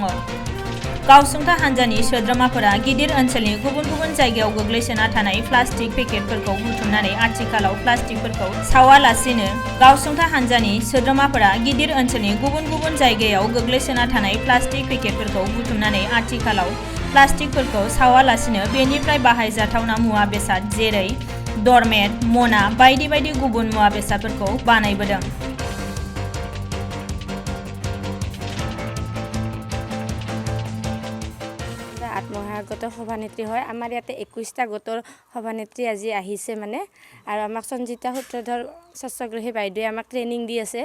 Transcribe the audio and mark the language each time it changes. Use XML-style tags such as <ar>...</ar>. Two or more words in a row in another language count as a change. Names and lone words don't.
<brx>गावसुंथा हानजानि सोद्रोमाफोरा गिदिर ओनसोलनि गुबुन गुबुन जायगायाव गोग्लैसोना थानाय प्लास्टिक पेकेटफोरखौ बुथुमनानै आथिखालाव प्लास्टिकफोरखौ सावालासिनो गावसुंथा हानजानि सोद्रोमाफोरा गिदिर ओनसोलनि गुबुन गुबुन जायगायाव गोग्लैसोना थानाय प्लास्टिक पेकेटफोरखौ बुथुमनानै आथिखालाव प्लास्टिकफोरखौ सावालासिनो बेनिफ्राय बाहायजाथावना मुवा बेसाद जेरै डरमेट, मना बायदि बायदि गुबुन मुवा बेसादफोरखौ बानायबोदों।</brx> <as>আত্মসহায়ক সভানেত্ৰী হয়। আমাৰ ইয়াতে 21টা গোটৰ সভানেত্ৰী আজি আহিছে মানে, আৰু আমাক সঞ্জিতা সূত্ৰধৰ স্বচ্ছগ্ৰাহী বাইদেৱে আমাক ট্ৰেইনিং দি আছে।</as>